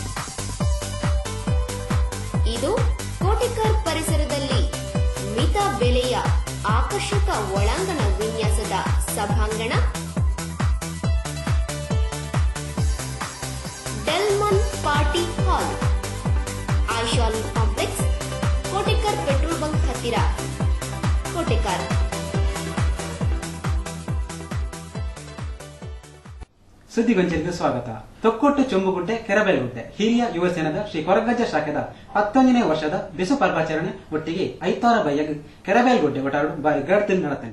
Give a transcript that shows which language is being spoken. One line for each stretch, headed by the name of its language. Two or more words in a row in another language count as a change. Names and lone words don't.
Kannada: ಇದು ಕೋಟೆಕರ್ ಪರಿಸರದಲ್ಲಿ ಮಿತ ಬೆಲೆಯ ಆಕರ್ಷಕ ಒಳಾಂಗಣ ವಿನ್ಯಾಸದ ಸಭಾಂಗಣ ಡೆಲ್ಮನ್ ಪಾರ್ಟಿ ಹಾಲ್, ಆಯಿಷಾಲ್ ಕಾಂಪ್ಲೆಕ್ಸ್, ಕೋಟೆಕರ್
English: petrol bunk
Kannada: ಹತ್ತಿರ, ಕೋಟೆಕರ್. ಸುದ್ದಿಗೊಂಚಲಿಗೆ ಸ್ವಾಗತ.
Tulu: ತೊಕ್ಕೊಟ್ಟು ಚೊಂಬುಗುಡ್ಡೆ ಕೆರಬೇಲಗುಡ್ಡೆ ಹಿರಿಯ ಯುವ ಸೇನದ ಶ್ರೀ ಕೊರಗಜ್ಜ ಶಾಖೆದ 11ನೇ ವರ್ಷದ ಬಿಸು ಪರ್ವಾಚರಣೆ ಒಟ್ಟಿಗೆ ಐತಾರ ಬಯ್ಯಗ್ ಕೆರಬೇಲ್ಗುಡ್ಡೆ ಒಟಾರು ಬಾರಿ ಗಡ್ತಿನ್ ನಡತಂಡಿ.